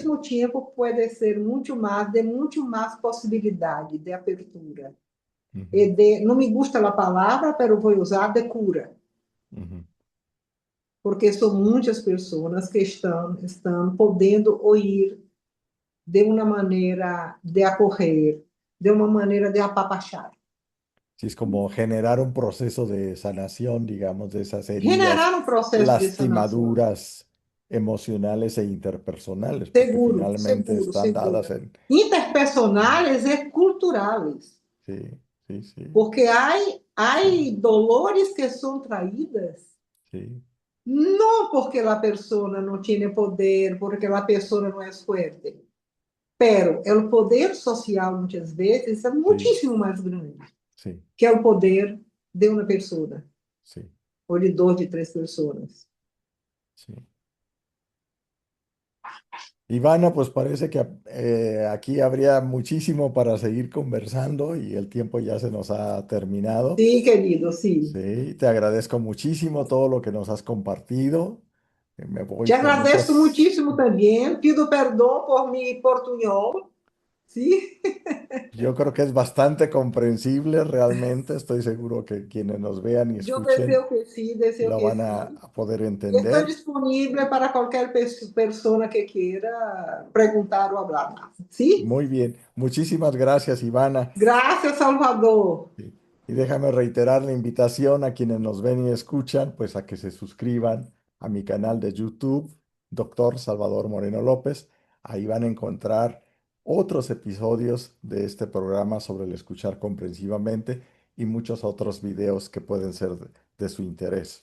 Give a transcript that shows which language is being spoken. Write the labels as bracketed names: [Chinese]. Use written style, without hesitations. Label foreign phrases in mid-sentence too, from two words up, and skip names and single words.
[Portuguese] mesmo tempo, pode ser muito mais possibilidade de abertura. ujú, E de, não [Spanish] me gusta [Portuguese] a palavra, mas vou usar de cura. ujú. Porque são muitas pessoas que estão podendo ouvir de uma maneira de acorrer, de uma maneira de apapachar. [Spanish] Sí, es como generar un proceso de sanación, digamos, de esas heridas, [Portuguese] Generar um processo de sanação. [Spanish] lastimaduras emocionales e interpersonales, porque Seguro, finalmente seguro, están seguro. dadas en... [Portuguese] Interpersonais e culturais. [Spanish] Sí, sí, sí, [Portuguese] Porque há [Spanish] sí, [Portuguese] dolores que são traídas [Spanish] sí, [Portuguese] não porque a pessoa não tem poder, porque a pessoa não é forte. Pero o poder social, muitas vezes, é [Spanish] sí, [Portuguese] muitíssimo mais grande [Spanish] sí, [Portuguese] que o poder de uma pessoa, [Spanish] sí, [Portuguese] ou de duas, de três pessoas. [Spanish] sí. Ivana, pues parece que aquí habría muchísimo para seguir conversando y el tiempo ya se nos ha terminado. [Portuguese] Sim, querido, sim. [Spanish] Sí, te agradezco muchísimo todo lo que nos has compartido. Me [Portuguese] Te [Spanish] voy con [Portuguese] agradeço [Spanish] muchas... [Portuguese] muitíssimo também. [Spanish] Pido perdão por mi portunhol. [Portuguese] Sim? [Spanish] Yo creo que es bastante comprensible realmente. Estoy seguro que quienes nos vean y [Portuguese] Eu [Spanish] escuchen [Portuguese] deseo [Spanish] lo [Portuguese] que [Spanish] van [Portuguese] sim. [Spanish] a poder [Portuguese] Estou entender. disponível para qualquer pessoa que queira perguntar ou falar mais. Sim? [Spanish] Muy bien. Muchísimas gracias, Ivana. [Portuguese] Graças, Salvador. [Spanish] Sí. Y déjame reiterar la invitación a quienes nos ven y escuchan, pues a que se suscriban a mi canal de YouTube, Doctor Salvador Moreno López. Ahí van a encontrar otros episodios de este programa sobre el escuchar comprensivamente y muchos otros videos que pueden ser de su interés.